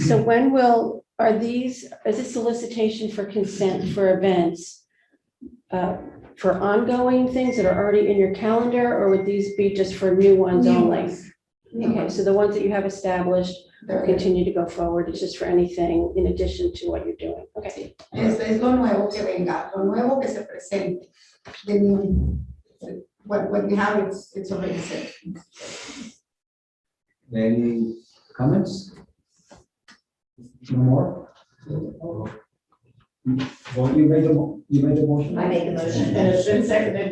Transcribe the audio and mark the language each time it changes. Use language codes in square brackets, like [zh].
[en] So when will, is this solicitation for consent for events? For ongoing things that are already in your calendar, or would these be just for new ones New only? ones. Okay, so the ones that you have established will continue to go forward, it's just for anything in addition to what you're doing, okay? [es] Es lo nuevo que venga, lo nuevo que se presente. [en] The new, what we have, it's already set. Any comments? No more? Well, you made the motion? I make a motion. And it's been seconded,